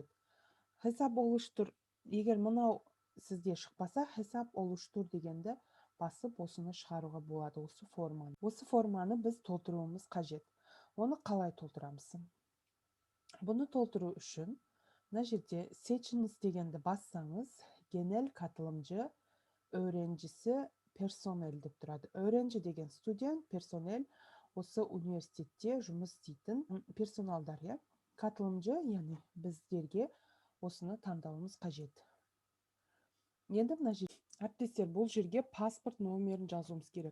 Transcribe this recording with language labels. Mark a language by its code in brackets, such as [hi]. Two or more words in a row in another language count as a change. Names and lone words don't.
[tr] Hesap oluştur, [kk] егер мынау сізде шықпаса, [tr] hesap oluştur [kk] дегенді басып осыны шығаруға болады, осы форманы. Осы форманы біз толтыруымыз қажет. Оны қалай толтырамыз? Бұны толтыру үшін мына жерде seçiniz дегенді бассаңыз, [tr] genel katılımcı öğrencisi personel [kk] деп тұрады. Öğrenci деген студент, personel осы университетте жұмыс істейтін персоналдар. Katılımcı, яғни біздерге осыны таңдауымыз қажет. Енді мына жерде әріптестер, бұл жерге паспорт номерін жазуымыз керек.